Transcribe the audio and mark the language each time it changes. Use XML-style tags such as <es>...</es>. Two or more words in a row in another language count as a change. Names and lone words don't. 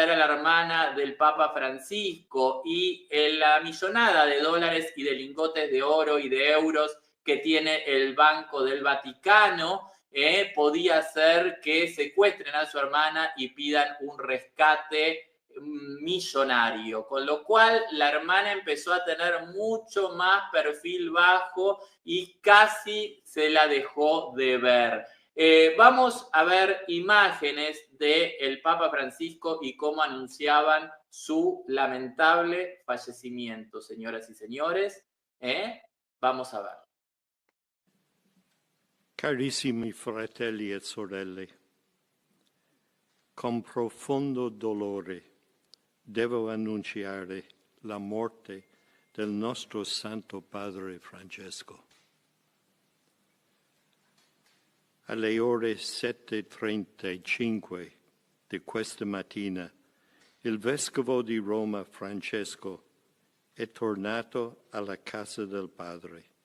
<es>era la hermana del Papa Francisco y la millonada de dólares y de lingotes de oro y de euros que tiene el Banco del Vaticano, podía ser que secuestren a su hermana y pidan un rescate millonario, con lo cual la hermana empezó a tener mucho más perfil bajo y casi se la dejó de ver. Vamos a ver imágenes del Papa Francisco y cómo anunciaban su lamentable fallecimiento, señoras y señores. Vamos a ver.</es> <it>Carissimi fratelli e sorelle, con profondo dolore devo annunciare la morte del nostro Santo Padre Francesco. Alle ore 7:35 di questa mattina, il Vescovo di Roma Francesco è tornato alla casa del Padre.</it>